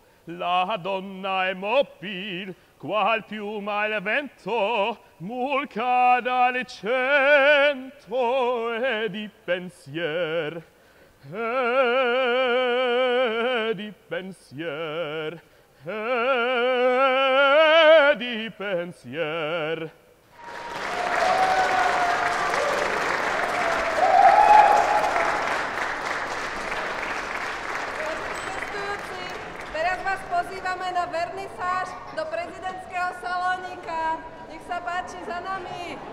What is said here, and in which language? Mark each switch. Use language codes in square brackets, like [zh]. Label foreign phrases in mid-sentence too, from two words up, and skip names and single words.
[it] La donna è mobile, qual piuma al vento, mulca dal cento e di pensier, e di pensier, e di pensier. [sk] Teraz vás pozývame na vernisáž do prezidentského salónika. Nech sa páči, za nami.